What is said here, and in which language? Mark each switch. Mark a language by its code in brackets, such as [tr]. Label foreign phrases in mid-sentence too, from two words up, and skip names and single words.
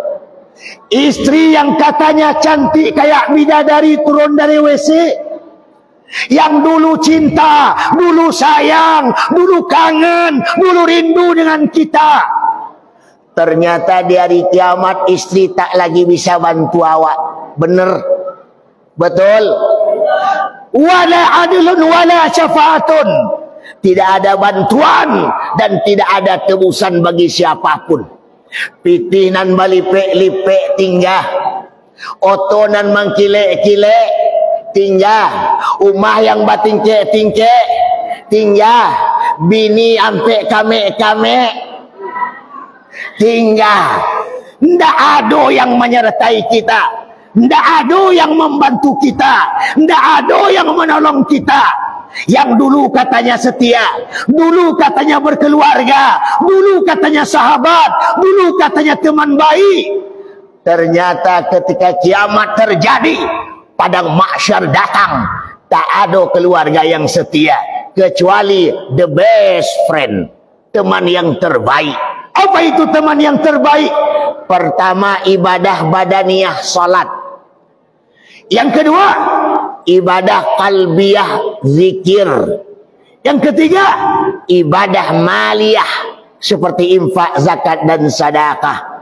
[id] Istri yang katanya cantik kayak bidadari turun dari WC, yang dulu cinta, dulu sayang, dulu kangen, dulu rindu dengan kita, ternyata di hari kiamat istri tak lagi bisa bantu awak. Bener? Betul? [ar] ولا عدل ولا شفاعة. [id] Tidak ada bantuan dan tidak ada tebusan bagi siapapun. [min] Pitinan balipek-lipek tinggal, otonan mangkilek-kilek tinggal, umah yang batingkek-tingkek tinggal, bini ampe kamek-kamek tinggal. [id] Ndak ada yang menyertai kita, ndak ada yang membantu kita, ndak ada yang menolong kita. Yang dulu katanya setia, dulu katanya berkeluarga, dulu katanya sahabat, dulu katanya teman baik, ternyata ketika kiamat terjadi, padang mahsyar datang, tak ada keluarga yang setia kecuali [en] the best friend, [id] teman yang terbaik. Apa itu teman yang terbaik? Pertama, ibadah badaniyah, salat. Yang kedua, ibadah qalbiyah, zikir. Yang ketiga, ibadah maliyah, seperti infak, zakat dan sedekah.